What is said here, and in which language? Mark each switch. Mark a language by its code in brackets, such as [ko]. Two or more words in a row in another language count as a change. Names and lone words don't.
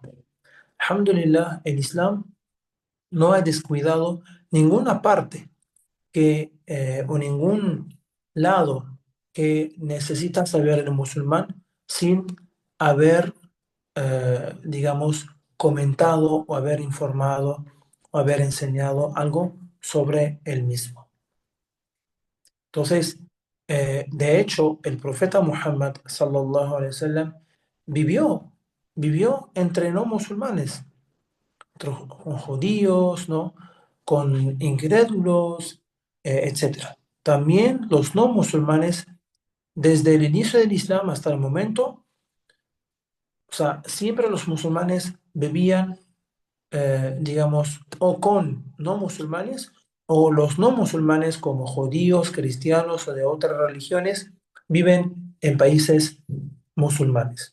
[es] Alhamdulillah, el Islam no ha descuidado ninguna parte o ningún lado que necesita saber el musulmán sin haber, digamos, comentado o haber informado o haber enseñado algo sobre el mismo. Entonces, de hecho, el profeta Muhammad [ar] صلى الله عليه وسلم [es] vivió, vivió entre no musulmanes, con judíos, ¿no? Con incrédulos, etcétera. También los no musulmanes, desde el inicio del Islam hasta el momento, o sea, siempre los musulmanes vivían, digamos, o con no musulmanes, o los no musulmanes como judíos, cristianos o de otras religiones, viven en países musulmanes.